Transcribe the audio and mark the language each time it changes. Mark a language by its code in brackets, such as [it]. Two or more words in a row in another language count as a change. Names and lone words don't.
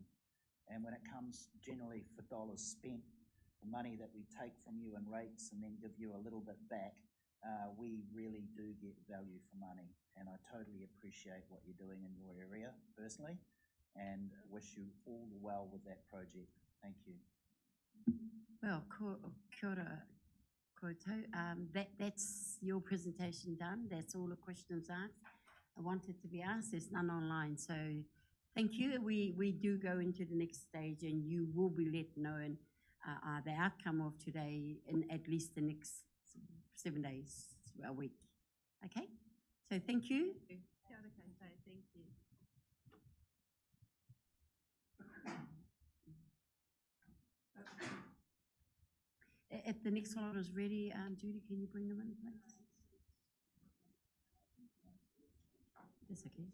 [en] And when it comes generally for dollars spent, the money that we take from you in rates and then give you a little bit back, we really do get value for money. And I totally appreciate what you're doing in your area personally, and wish you all the well with that project. Thank you. Well, [mi] kia ora koutou. [en] That's your presentation done. That's all the questions asked. I wanted to be asked. There's none online, so thank you. We do go into the next stage, and you will be let know the outcome of today in at least the next 7 days, a week. Okay? So thank you. [mi] Kia ora koutou, [en] thank you. If the next one is ready, Judy, can you bring them in, please? That's okay.